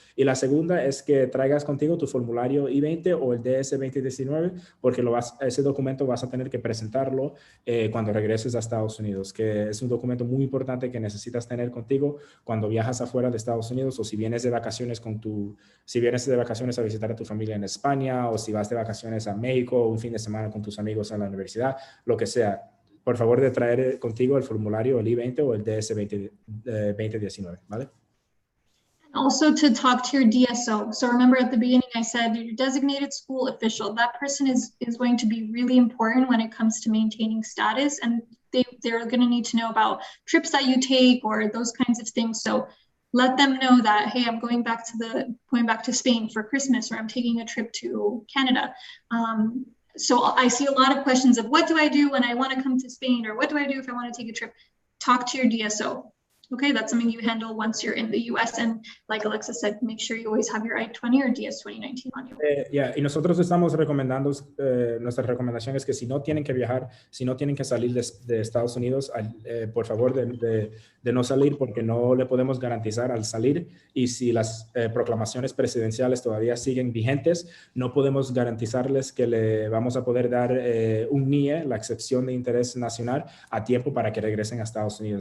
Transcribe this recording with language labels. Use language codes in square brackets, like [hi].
[es] Y la segunda es que traigas contigo tu formulario I-20 o el DS 2019, porque ese documento vas a tener que presentarlo cuando regreses a Estados Unidos, que es un documento muy importante que necesitas tener contigo cuando viajas afuera de Estados Unidos, o si vienes de vacaciones a visitar a tu familia en España, o si vas de vacaciones a México un fin de semana con tus amigos en la universidad, lo que sea. Por favor, de traer contigo el formulario, el I-20 o el DS 2019, ¿vale? [en] Also to talk to your DSO. So remember at the beginning I said your designated school official. That person is going to be really important when it comes to maintaining status, and they're going to need to know about trips that you take or those kinds of things. So let them know that, hey, I'm going back to Spain for Christmas, or I'm taking a trip to Canada. So I see a lot of questions of what do I do when I want to come to Spain, or what do I do if I want to take a trip? Talk to your DSO. Okay, that's something you handle once you're in the US. And like Alexa said, make sure you always have your I-20 or DS 2019 on you. [es] Y nosotros estamos recomendando, nuestra recomendación es que si no tienen que viajar, si no tienen que salir de Estados Unidos, por favor de no salir, porque no le podemos garantizar al salir, y si las proclamaciones presidenciales todavía siguen vigentes, no podemos garantizarles que le vamos a poder dar un NIE, la excepción de interés nacional, a tiempo para que regresen a Estados Unidos.